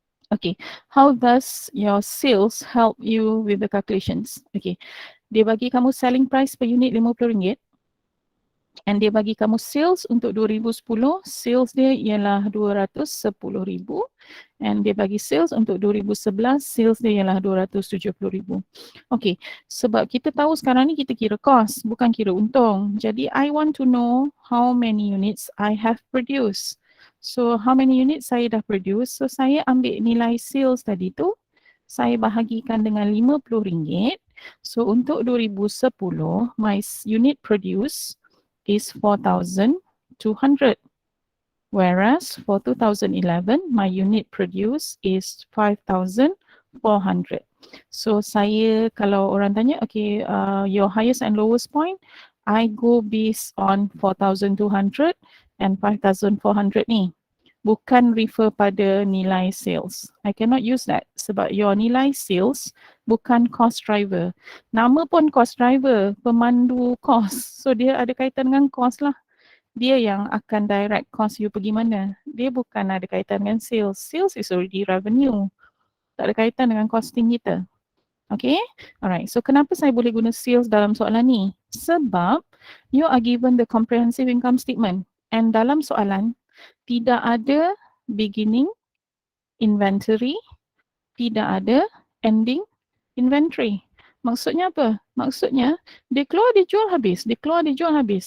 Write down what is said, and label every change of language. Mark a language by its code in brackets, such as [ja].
[en] Okay, how does your sales help you with the calculations? [ms] Okay, dia bagi kamu selling price per unit RM50 and dia bagi kamu sales untuk 2010, sales dia ialah 210,000 and dia bagi sales untuk 2011, sales dia ialah 270,000. Okay, sebab kita tahu sekarang ni kita kira cost, bukan kira untung. [en] Jadi I want to know how many units I have produced. So how many units [ms] saya dah produce, so saya ambil nilai sales tadi tu, saya bahagikan dengan RM50. [en] So untuk 2010, my unit produce is 4,200. Whereas for 2011, my unit produce is 5,400. So [ms] saya, kalau orang tanya, [en] okay, your highest and lowest point, I go based on 4,200 and 5,400 ni. [ms] Bukan refer pada nilai sales. [en] I cannot use that [ms] sebab your nilai sales bukan cost driver. Nama pun cost driver, pemandu cost. So dia ada kaitan dengan cost lah. Dia yang akan direct cost you pergi mana. Dia bukan ada kaitan dengan sales. [en] Sales is already revenue. [ms] Tak ada kaitan dengan costing kita. Okay, alright. So kenapa saya boleh guna sales dalam soalan ni? [en] Sebab you are given the comprehensive income statement. [ms] And dalam soalan, tidak ada beginning inventory, tidak ada ending inventory. Maksudnya apa? Maksudnya dia keluar dia jual habis, dia keluar dia jual habis.